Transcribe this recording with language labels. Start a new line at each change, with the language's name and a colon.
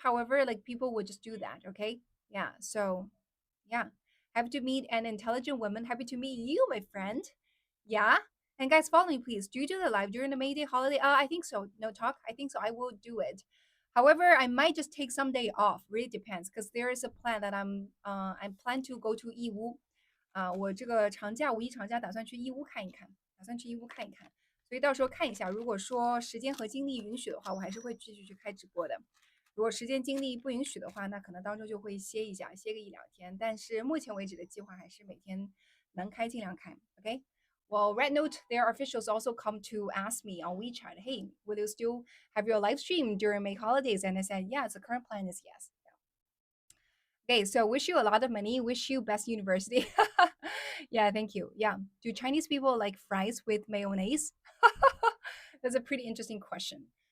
English: However, like people would just do that. Okay, yeah. So yeah. Happy to meet an intelligent woman. Happy to meet you, my friend. Yeah. And guys, follow me, please. Do you do the live during the May Day holiday? I think so. No talk. I think so. I will do it. However, I might just take some day off. Really depends, because there is a plan that I plan to go to
Chinese: 义乌我这个长假五一长假打算去义乌看一看，打算去义乌看一看，所以到时候看一下，如果说时间和精力允许的话，我还是会继续去开直播的。如果时间精力不允许的话，那可能当中就会歇一下，歇个一两天。但是目前为止的计划还是每天能开尽量开。 OK。
English: Well, Red Note, their officials also come to ask me on WeChat, hey, will you still have your live stream during May holidays? And I said, yes, the current plan is yes. Okay, so wish you a lot of money. Wish you best university. Yeah, thank you. Yeah. Do Chinese people like fries with mayonnaise? That's a pretty interesting question.